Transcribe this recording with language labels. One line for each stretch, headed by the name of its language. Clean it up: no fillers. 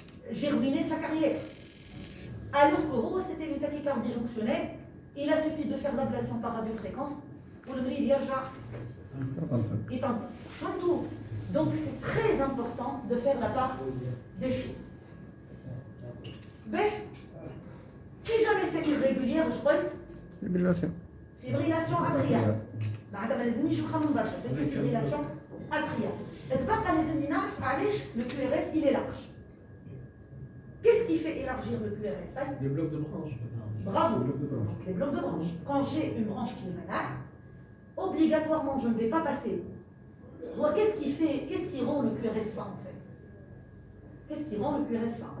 French: J'ai ruiné sa carrière. Alors que Rowe, c'était une tachycardie jonctionnelle, il a suffi de faire l'ablation par radiofréquence pour le vrille
Arabic: يرجع يتنطط. فهمتوا؟
French: Donc c'est très important de faire la part des choses. Ben, si jamais c'est irrégulière, je crois, Fibrillation. fibrillation atriale.
Arabic: بعد ما لازمنيش نخمم برشا،
French: c'est une fibrillation atriale.
Arabic: تبقى لازمني نعرف علاش
French: le QRS il est large. Qu'est-ce qui fait élargir le QRS? Le bloc de branche. Bravo. Le bloc de branche. Donc, les blocs de branche. Quand j'ai une branche qui est malade, obligatoirement je ne vais pas passer. Qu'est-ce qui rend le QRS fin en fait? Qu'est-ce qui rend le QRS fin?